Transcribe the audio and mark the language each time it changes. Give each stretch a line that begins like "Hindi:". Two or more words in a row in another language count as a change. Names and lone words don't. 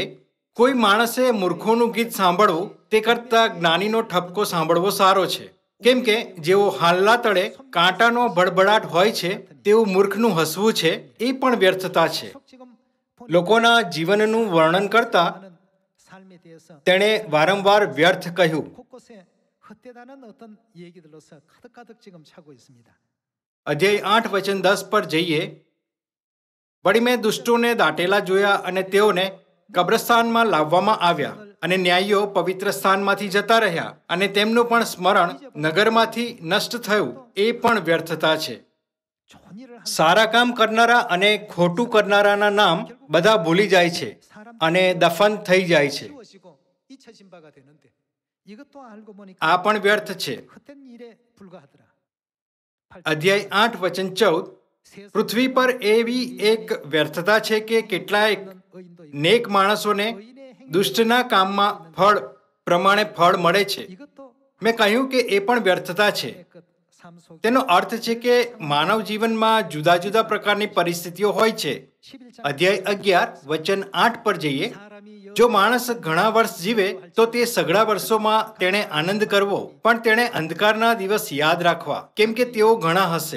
Gujarati: કોઈ માણસે મૂર્ખોનું ગીત સાંભળવું તે કરતાં જ્ઞાનીનો ઠપકો સાંભળવો સારો છે, કેમ કે જેવો હાલના તળે કાંટાનો ભડભડાટ હોય છે તેવું મૂર્ખનું હસવું છે એ પણ વ્યર્થતા છે.
Korean: 지금
Gujarati: લોકોના જીવનનું વર્ણન કરતા
Korean: 하는 삶에 대해서
Gujarati: તેણે વારંવાર વ્યર્થ કહ્યું.
Korean: 곳곳에 헛되다는 어떤 얘기들로서 가득가득 지금 차고 있습니다.
Gujarati: અધ્યાય 8 વચન 10 પર જઈએ. વળી મેં દુષ્ટોને દાટેલા જોયા અને તેઓને કબ્રસ્તાનમાં લાવવામાં આવ્યા, અને ન્યાયીઓ પવિત્ર સ્થાનમાંથી જતા રહ્યા, અને તેમનું પણ સ્મરણ નગરમાંથી નષ્ટ થયું. એ પણ વ્યર્થતા છે.
Korean: 좋은 일을 한
Gujarati: સારા કામ કરનારા અને ખોટું કરનારાના નામ બધા ભૂલી જાય છે અને દફન થઈ જાય છે.
Korean: 치워지고 잊혀진 바가 되는데 이것도 알고 보니까
Gujarati: આ પણ વ્યર્થ છે.
Korean: 헛된 일에 불과하더라.
Gujarati: અધ્યાય 8 વચન 14. પૃથ્વી પર એવી એક વ્યર્થતા છે કે કેટલાક
Korean: 의인도 있고
Gujarati: નેક માણસોને
Korean: 의인의 행위
Gujarati: દુષ્ટના કામમાં ફળ પ્રમાણે ફળ મળે છે.
Korean: 이것도
Gujarati: મેં કહ્યું કે એ પણ વ્યર્થતા છે.
Korean: 그삶 속에
Gujarati: તેનો અર્થ છે કે માનવ જીવનમાં જુદા જુદા પ્રકારની પરિસ્થિતિઓ હોય છે.
Korean: 11장
Gujarati: અધ્યાય 11 વચન 8 પર જઈએ.
Korean: 사람이
Gujarati: જો માણસ ઘણા વર્ષ જીવે તો તે સઘળા વર્ષોમાં તેણે આનંદ કરવો, પણ તેણે અંધકારના દિવસ યાદ રાખવા, કેમ કે તેઓ ઘણા હશે.